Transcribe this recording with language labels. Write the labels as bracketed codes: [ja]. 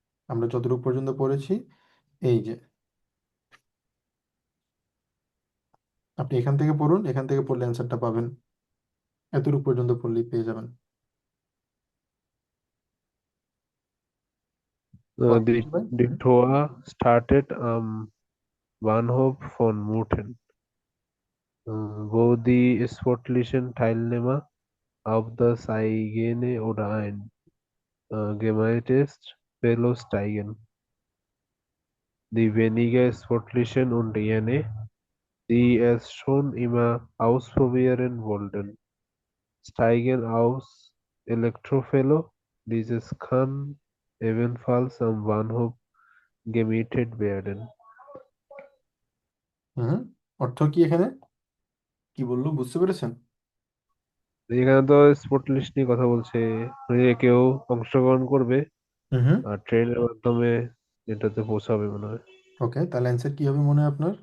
[bn] আমরা যতটুকু পর্যন্ত পড়েছি, এই যে আপনি এখান থেকে পড়ুন, এখান থেকে পড়লে অ্যান্সারটা পাবেন, এতটুকু পর্যন্ত পড়লেই পেয়ে যাবেন। বলেন [de] Die, [bn] কিছু ভাই। [de] die Tour startet am Bahnhof von Muten, wo die sportlichen Teilnehmer auf das eigene oder ein gemeintes Velo steigen. Die weniger sportlichen und jene, die es schon immer ausprobieren wollten, steigen aus Elektrovelo. Dieses kann ebenfalls am Bahnhof gemietet werden. [bn] হুম, অর্থ কি এখানে, কি বললো বুঝতে পেরেছেন? এখানে তো sport list নিয়ে কথা বলছে, মানে কেউ অংশগ্রহণ করবে হুম হুম। আর ট্রেনের মাধ্যমে এটাতে পৌঁছাবে মনে হয়। ওকে, তাহলে অ্যান্সার কি হবে মনে হয় আপনার?